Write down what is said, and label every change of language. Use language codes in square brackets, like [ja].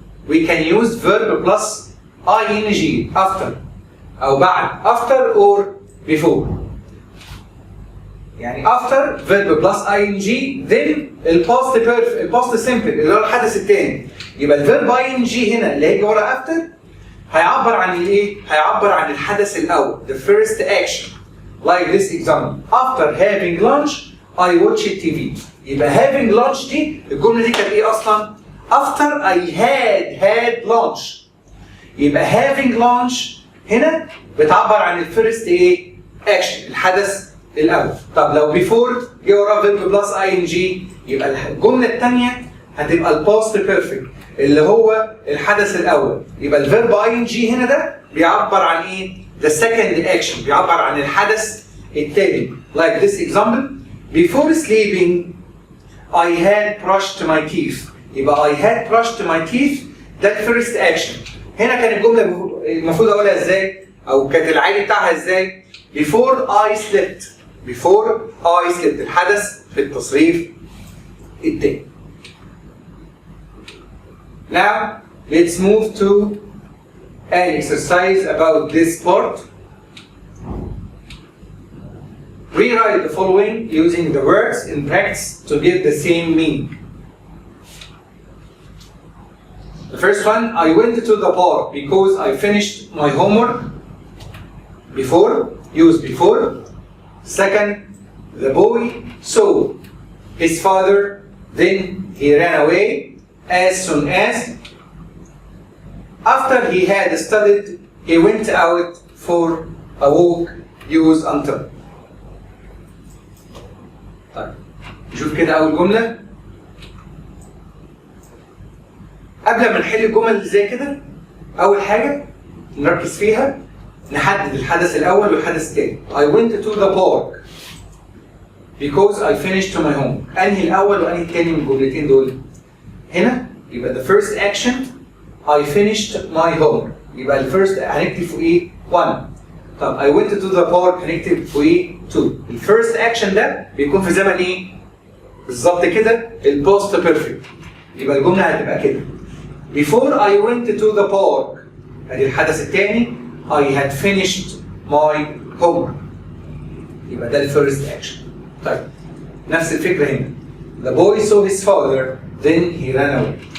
[en] We can use verb plus ing after أو بعد after or before. [ar] يعني after verb plus ing then الpast simple اللي هو الحدث الثاني. يبقى الverb ing هنا اللي هيجي ورا after هيعبر عن الايه؟ هيعبر عن الحدث الأول the first action. [en] Like this example. After having lunch I watched TV. [ar] يبقى having lunch دي الجملة دي كانت ايه أصلا؟ After I had lunch. يبقى having lunch هنا بتعبر عن الفيرست ايه؟ action الحدث الأول. طب لو before جه وراه verb plus ing يبقى الجملة الثانية هتبقى الباست بيرفكت اللي هو الحدث الاول. يبقى الفيرب ing هنا ده بيعبر عن ايه؟ the second action، بيعبر عن الحدث الثاني. [en] like this example: before sleeping I had brushed my teeth. يبقى I had brushed my teeth ده الفيرست action. [ar] هنا كانت الجمله المفروض اقولها ازاي؟ او كانت العادي بتاعها ازاي؟ before I slept. before I slept الحدث في التصريف التاني. [en] Now let's move to an exercise about this part. Rewrite the following using the words in practice to give the same meaning. The first one: I went to the park because I finished my homework. Before, use before. Second, the boy saw his father, then he ran away as soon as. After he had studied, he went out for a walk. Use until. [ar] طيب نشوف كده أول جملة. قبل ما نحل الجمل اللي زي كده، أول حاجة نركز فيها نحدد الحدث الأول والحدث الثاني. [en] I went to the park because I finished my homework. [ar] أنهي الأول وأنهي الثاني من الجملتين دول؟ هنا يبقى the first action I finished my homework. يبقى الفيرست هنكتب فوقيه 1. [en] طب I went to the park هنكتب فوقيه 2. [ar] الفيرست اكشن ده بيكون في زمن ايه؟ بالظبط كده البوست بيرفكت. [en] يبقى الجمله هتبقى كده: Before I went to the park. ادي الحدث الثاني I had finished my homework. [ar] يبقى ده الفيرست اكشن. [en] طيب نفس الفكره هنا: The boy saw his father then he ran away.